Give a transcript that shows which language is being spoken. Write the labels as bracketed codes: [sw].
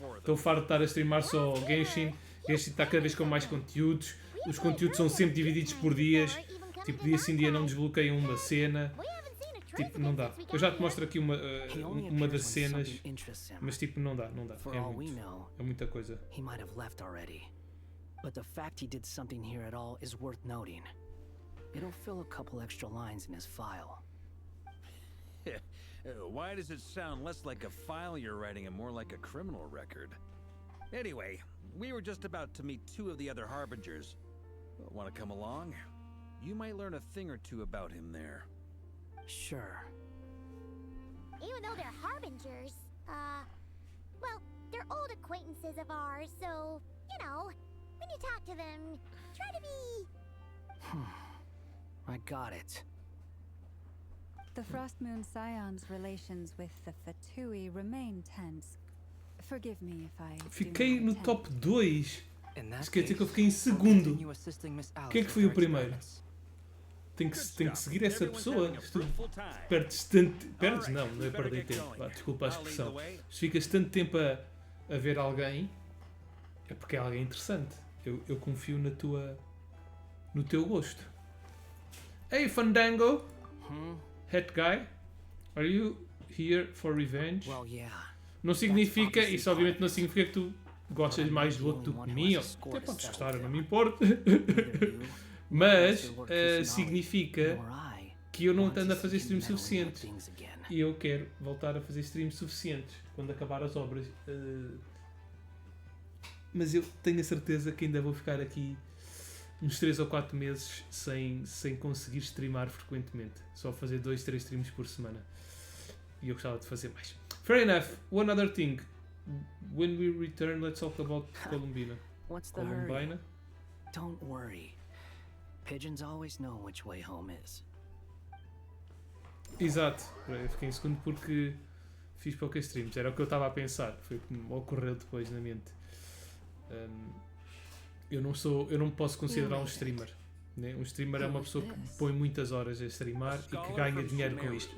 [pt] Estou farto de estar a streamar só Genshin. Genshin está cada vez com mais conteúdos. Os conteúdos são sempre divididos por dias. Tipo, dia sim dia não desbloqueiam uma cena. Tipo, não dá. Eu já te mostro aqui uma das cenas, mas tipo, não dá. É muita coisa. [en] He might have left already. But the fact he did something here at all is worth noting. It'll fill a couple extra lines in his file. Why does it sound less like a file you're writing and more like a criminal record? Anyway, we were just about to meet two of the other harbingers. Want to come along? You might learn a thing or two about him there. Sure. Even though they're harbingers, well, they're old acquaintances of ours, so, you know, when you talk to them, try to be... I got it. The Frost Moon Scion's relations with the Fatui remain tense. Forgive me if I... [pt] Fiquei no top 2. Isso quer dizer que eu fiquei em segundo. Quem é que foi o primeiro? Tem que seguir essa pessoa. Se tu perdes tanto... Perdes? Não é perder tempo. Desculpa a expressão. Se ficas tanto tempo a ver alguém, é porque é alguém interessante. Eu confio no teu gosto. [en] Hey, Fandango! Hat guy? Are you here for revenge? Well, yeah. [pt] Não significa, isso obviamente não significa que tu gostas mais do outro do que mim, ou até podes gostar, eu não me importo. Mas significa que eu não ando a fazer streams suficientes. E eu quero voltar a fazer streams suficientes quando acabar as obras. Mas eu tenho a certeza que ainda vou ficar aqui uns 3 ou 4 meses sem conseguir streamar frequentemente. Só fazer 2, 3 streams por semana. E eu gostava de fazer mais. [en] Fair enough. One other thing. When we return, let's talk about Columbina. What's the hurry? Don't worry. Pigeons always know which way home is. [pt] Exato. Eu fiquei em segundo porque fiz poucas streams. Era o que eu estava a pensar. Foi o que me ocorreu depois na mente. Eu não me posso considerar um streamer. Né? Um streamer é uma pessoa que põe muitas horas a streamar e que ganha dinheiro com isto.